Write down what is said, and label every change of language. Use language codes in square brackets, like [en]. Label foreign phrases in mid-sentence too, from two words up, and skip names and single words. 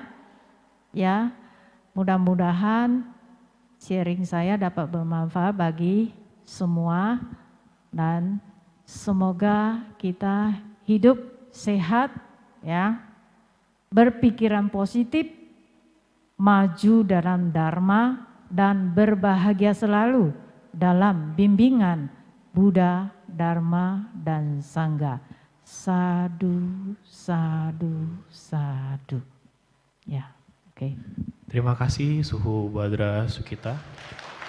[id] Ya, mudah-mudahan sharing saya dapat bermanfaat bagi semua dan semoga kita hidup sehat ya. Berpikiran positif, maju dalam dharma dan berbahagia selalu dalam bimbingan Buddha, Dharma, dan Sangha. [pi] Sadu, sadu, sadu. [id] Ya, oke. Terima kasih Suhu Badra Sukita.